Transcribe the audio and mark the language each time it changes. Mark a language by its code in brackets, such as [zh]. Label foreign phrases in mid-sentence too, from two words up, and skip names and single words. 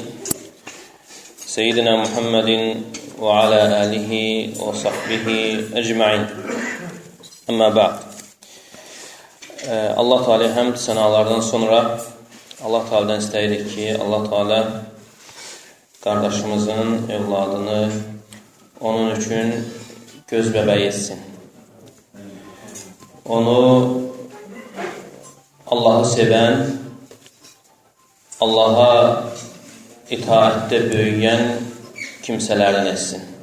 [ar] سيدنا محمد وعلى آله وصحبه أجمعين. أما بعد. [az] Allah Teala hamd senalardan sonra Allah Teala'dan isteyirik ki Allah Teala kardeşimizin evladını onun üçün göz bəbəyi etsin. Onu Allah'ı sevən, Allah'a itaatdə böyüyən kimsələrdən etsin.